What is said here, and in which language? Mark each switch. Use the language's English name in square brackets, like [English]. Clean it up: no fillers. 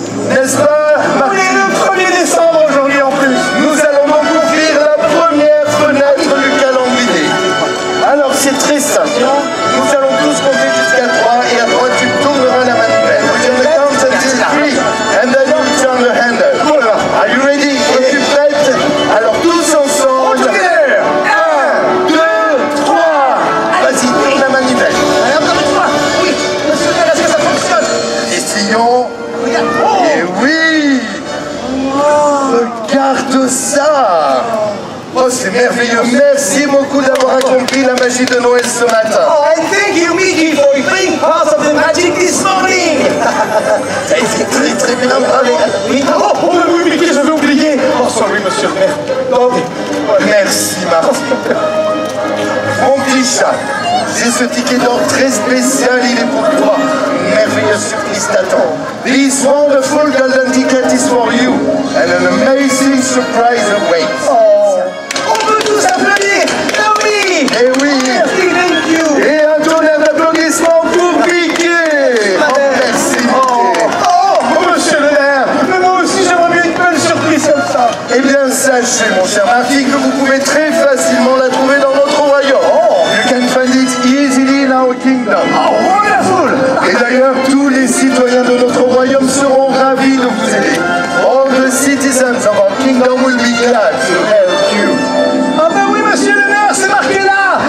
[French] N'est-ce pas, Marty? Oui, le 1er décembre aujourd'hui en plus. Nous allons donc ouvrir la première fenêtre du calendrier. Alors c'est très simple. Nous allons tous compter jusqu'à 3 et à 3 tu tourneras la manivelle. [English] We're gonna count until 3 and then you turn the handle. Are you ready? [French] Es-tu prête? Alors tous ensemble. 1, 2, 3. Vas-y, tourne la manivelle. Encore une fois. Oui, monsieur le maire, est-ce que ça fonctionne? Essayons. Et oui. Regarde ça. Oh, c'est merveilleux. Merci beaucoup d'avoir accompli la magie de Noël ce matin. [English] Oh, and thank you, Mickey, for being part of the magic this morning. [French] Ça a été très très bien parlé. Oui. Oh, oui, Mickey, j'avais oublié. [English] Oh, sorry, [French] monsieur le maire. Oh, merci, Marty. Mon petit chat, j'ai ce ticket d'or très spécial, il est pour toi. Une merveilleuse surprise t'attend. [English] This wonderful golden ticket is for you. And an amazing surprise awaits. [French] Oh. On peut tous applaudir. Ah oui. Eh oui. Merci, [English] thank you. [French] Et un tonnerre d'applaudissements pour Mickey. Oh, merci, Mickey. Oh, monsieur le maire. Mais moi aussi, j'aimerais bien une belle surprise comme ça. Eh bien, sachez, mon cher Marty, que vous pouvez très facilement la trouver dans notre royaume. Oh. [English] You can find it easily in our kingdom. Oh, wonderful. [French] Et d'ailleurs, tous les citoyens de notre royaume seront ravis de vous aider. [English] All the citizens of our kingdom will be glad to help you. [French] Ah ben oui, monsieur le maire, c'est marqué là.